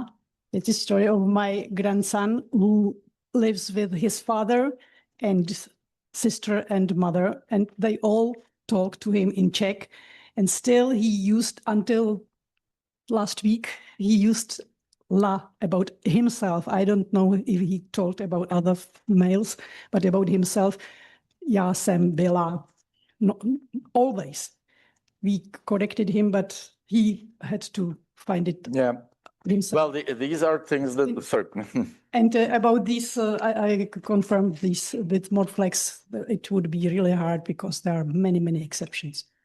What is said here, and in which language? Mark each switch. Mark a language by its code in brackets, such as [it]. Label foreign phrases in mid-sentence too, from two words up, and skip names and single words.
[en] It's a story of my grandson who lives with his father and sister and mother, and they all talk to him in Czech. And still he used, until last week, he used La about himself. I don't know if he talked about other males, but about himself. [cs] Já jsem byla. No, [en] always. We corrected him, but he had to find it himself. Well, these are things that... Sorry. And about this, I confirmed this with more flex. It would be really hard because there are many, many exceptions.